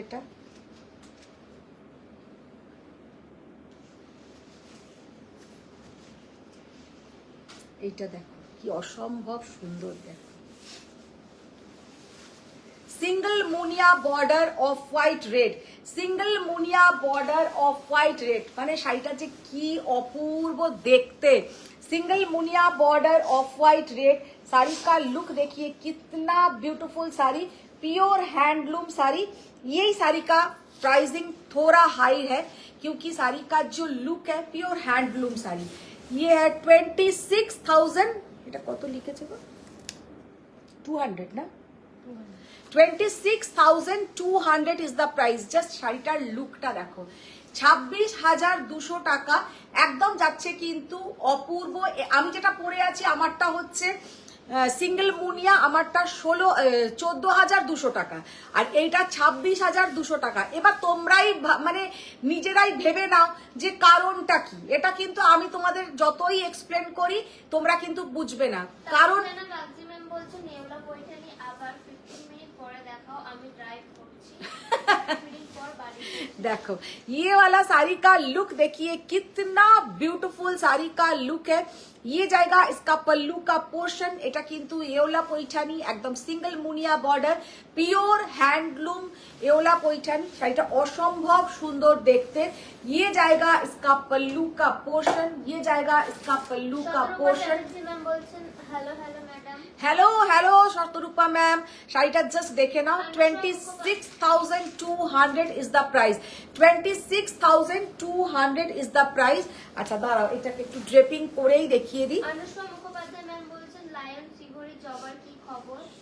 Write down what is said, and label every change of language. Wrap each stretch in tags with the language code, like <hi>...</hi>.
<bn>এটা এইটা দেখো কি অসম্ভব সুন্দর, দেখো সিঙ্গল মুনিয়া border off white red, single মুনিয়া বর্ডার অফ হোয়াইট রেড, মানে শাড়িটা যে কি অপূর্ব দেখতে।</bn> <hi>Single Muniya border of white red, sari का लुक देखिए कितना beautiful sari, pure handloom sari. यही साड़ी का प्राइसिंग थोड़ा हाई है क्योंकि साड़ी का जो लुक है प्योर हैंडलूम साड़ी। ये है 26,000,</hi> <bn>এটা কত লিখেছে গো, 200 না,</bn> <en>26,200 is the price.</en> <bn>জাস্ট শাড়িটার লুকটা দেখো, 26,200 টাকা একদম যাচ্ছে কিন্তু অপূর্ব। আমি যেটা পরে আছি আমারটা হচ্ছে সিঙ্গেল মুনিয়া, আমারটা 14,200 টাকা, আর এইটা 26,200 টাকা। এবার তোমরাই মানে নিজেরাই ভেবে নাও যে কারণটা কি। এটা কিন্তু আমি তোমাদের যতই এক্সপ্লেন করি তোমরা কিন্তু বুঝবে না কারণ। ম্যাম বলছেন নেওলা পৈঠানি আবার 15 মিনিট পরে দেখাও, আমি ড্রাইভ করছি।</bn> <hi>देखो ये वाला साड़ी का लुक देखिए कितना ब्यूटीफुल साड़ी का लुक है। ये जाएगा इसका पल्लू का पोर्शन,</hi> <bn>এটা কিন্তু এওলা পৈঠানি, একদম সিঙ্গেল মুনিয়া বর্ডার, পিওর হ্যান্ডলুম এওলা পৈঠানি, শাড়িটা অসম্ভব সুন্দর দেখতে।</bn> <hi>ये जाएगा इसका पल्लू का पोर्शन, ये जाएगा इसका पल्लू का पोर्शन।</hi> <bn>ম্যাম বলছেন hello hello madam. Hello hello শতরূপা ম্যাম, শাড়িটা জাস্ট দেখে নাও।</bn> <en>26,200 is the price, 26,200 is the price.</en> <bn>আচ্ছা দাঁড়াও, এটাকে একটু ড্রেপিং করেই দেখিয়ে দিই। অনুষ্কা মুখোপাধ্যায় ম্যাম বলছেন লায়ন ফিগরি জবার কি খবর।</bn>